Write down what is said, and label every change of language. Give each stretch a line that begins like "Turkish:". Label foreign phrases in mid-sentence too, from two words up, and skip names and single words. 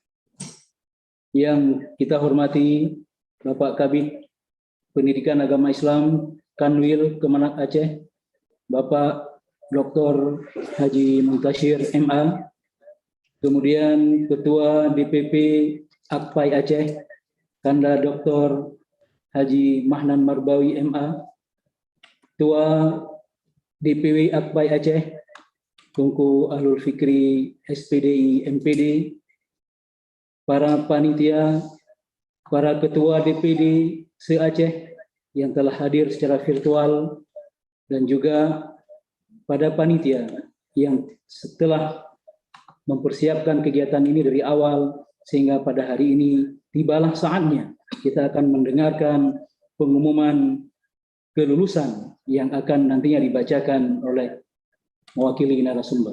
Indonesian: Yang kita hormati Bapak Kabid Pendidikan Agama Islam Kanwil Kemenak Aceh, Bapak Dr. Haji Muntashir MA, kemudian Ketua DPP Akpai Aceh Kanda Dr. Haji Mahnan Marbawi MA, Ketua DPW Akpai Aceh Tungku Ahlul Fikri SPDI MPD, para panitia, para ketua DPD se-Aceh yang telah hadir secara virtual, dan juga pada panitia yang setelah mempersiapkan kegiatan ini dari awal sehingga pada hari ini tibalah saatnya kita akan mendengarkan pengumuman kelulusan yang akan nantinya dibacakan oleh mewakili narasumber.